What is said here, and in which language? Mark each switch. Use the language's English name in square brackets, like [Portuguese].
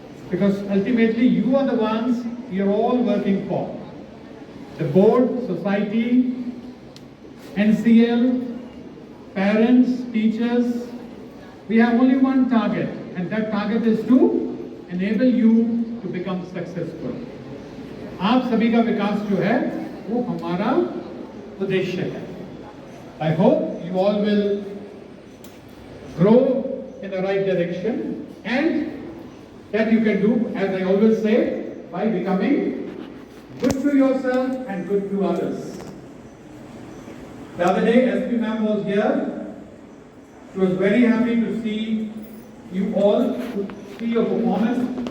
[English] Because ultimately you are the ones you're all working for. The board, society, NCL, parents, teachers, we have only one target, and that target is to enable you to become successful. [Hindi] आप सभी का विकास जो है वो हमारा उद्देश्य है. [English] I hope you all will grow in the right direction, and that you can do, as I always say, by becoming good to yourself and good to others. The other day, SP ma'am was here. She was very happy to see you all, to see your performance.